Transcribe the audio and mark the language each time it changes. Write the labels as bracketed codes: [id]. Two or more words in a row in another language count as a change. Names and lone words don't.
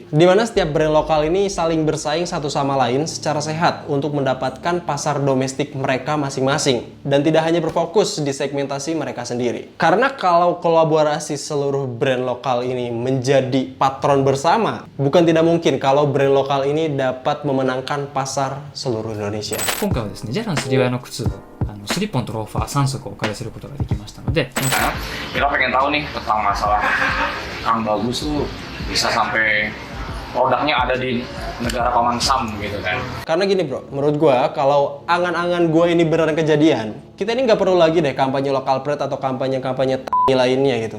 [id] Di mana setiap brand lokal ini saling bersaing satu sama lain secara sehat untuk mendapatkan pasar domestik mereka masing-masing. Dan tidak hanya berfokus di segmentasi mereka sendiri. Karena kalau kolaborasi seluruh brand lokal ini menjadi patron bersama, bukan tidak mungkin kalau brand lokal ini dapat memenangkan pasar seluruh Indonesia. [ja] 今回はですね、ジャランスリワイの靴、スリッポンとローファー3足をお借りすることができましたので、 [id] kita pengen tahu nih tentang masalah Kang Bagus tuh bisa sampai produknya ada di negara paman Sam gitu kan. Karena gini bro, menurut gua kalau angan-angan gua ini beneran kejadian, kita ini nggak perlu lagi deh kampanye lokal pride atau kampanye-kampanye lainnya gitu.